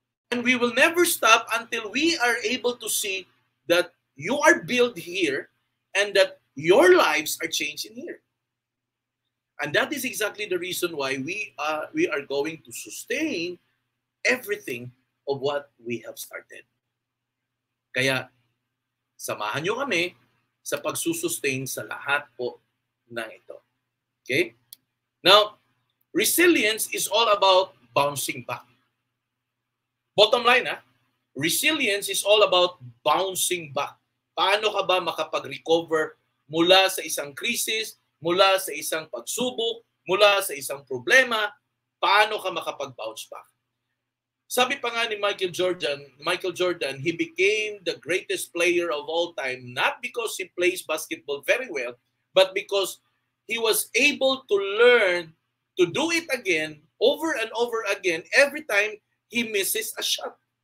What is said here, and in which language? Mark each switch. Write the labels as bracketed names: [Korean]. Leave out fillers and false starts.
[English] And we will never stop until we are able to see that you are built here and that your lives are changing here. And that is exactly the reason why we are going to sustain everything of what we have started. [Filipino] Kaya, samahan nyo kami sa pagsusustain sa lahat po ng ito. [English] Okay? Now, resilience is all about bouncing back. Bottom line, resilience is all about bouncing back. [Filipino] Paano ka ba makapag-recover mula sa isang krisis, mula sa isang pagsubok, mula sa isang problema, paano ka makapag-bounce back? Sabi pa nga ni [English] Michael Jordan, he became the greatest player of all time, not because he plays basketball very well, but because he was able to learn to do it again, over and over again, every time he misses a shot.